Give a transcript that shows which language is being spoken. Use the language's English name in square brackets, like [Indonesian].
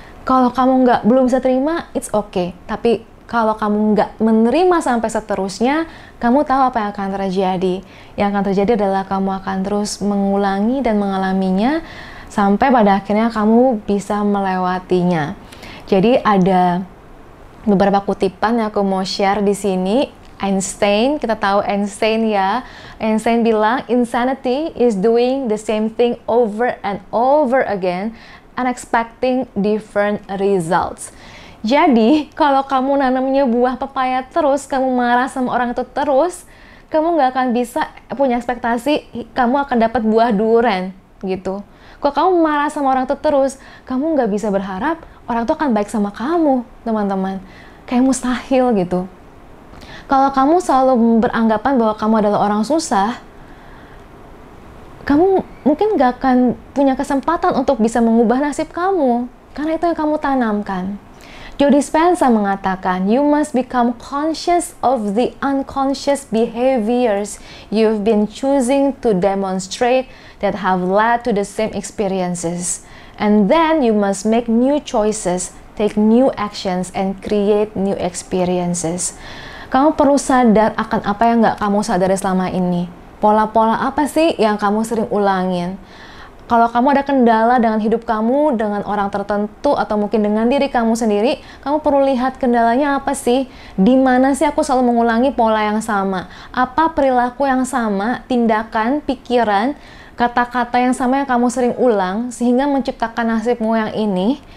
[Indonesian] Kalau kamu belum bisa terima, [English] it's okay. [Indonesian] Tapi kalau kamu nggak menerima sampai seterusnya, kamu tahu apa yang akan terjadi. Yang akan terjadi adalah kamu akan terus mengulangi dan mengalaminya sampai pada akhirnya kamu bisa melewatinya. Jadi ada beberapa kutipan yang aku mau share di sini. Einstein, kita tahu Einstein ya. Einstein bilang, [English] insanity is doing the same thing over and over again and expecting different results. [Indonesian] Jadi, kalau kamu nanamnya buah pepaya terus, kamu marah sama orang itu terus, kamu nggak akan bisa punya ekspektasi kamu akan dapat buah durian gitu. Kalau kamu marah sama orang itu terus, kamu nggak bisa berharap orang itu akan baik sama kamu, teman-teman. Kayak mustahil gitu. Kalau kamu selalu beranggapan bahwa kamu adalah orang susah, kamu mungkin nggak akan punya kesempatan untuk bisa mengubah nasib kamu. Karena itu yang kamu tanamkan. Joe Dispenza mengatakan, [English] you must become conscious of the unconscious behaviors you've been choosing to demonstrate that have led to the same experiences. And then you must make new choices, take new actions, and create new experiences. [Indonesian] Kamu perlu sadar akan apa yang nggak kamu sadari selama ini. Pola-pola apa sih yang kamu sering ulangin? Kalau kamu ada kendala dengan hidup kamu, dengan orang tertentu, atau mungkin dengan diri kamu sendiri, kamu perlu lihat kendalanya apa sih? Di mana sih aku selalu mengulangi pola yang sama? Apa perilaku yang sama, tindakan, pikiran, kata-kata yang sama yang kamu sering ulang, sehingga menciptakan nasibmu yang ini?